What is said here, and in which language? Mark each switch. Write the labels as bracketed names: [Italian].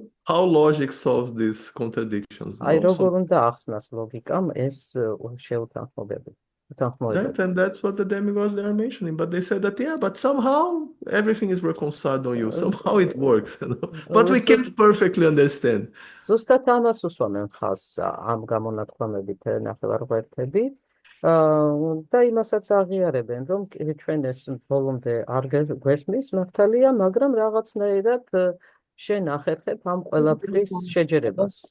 [English] How logic solves these contradictions? [Georgian] აი როგორ უნდა ახსნას ლოგიკამ ეს შეუთანხმოებები. [English] Right? And that's what the demigods they are mentioning. But they said that, but somehow everything is reconciled on you. Somehow it works. But we can't perfectly understand. [Georgian] ზუსტად ამას უსვამენ ხაზს ამ გამონათქვამებით ნახევარღმერთები და იმასაც აღიარებენ, რომ ჩვენ ეს ბოლომდე არ გვესმის მართალია, მაგრამ რაღაცნაირად შენ ახერხებ ამ ყველაფრის შეჯერებას.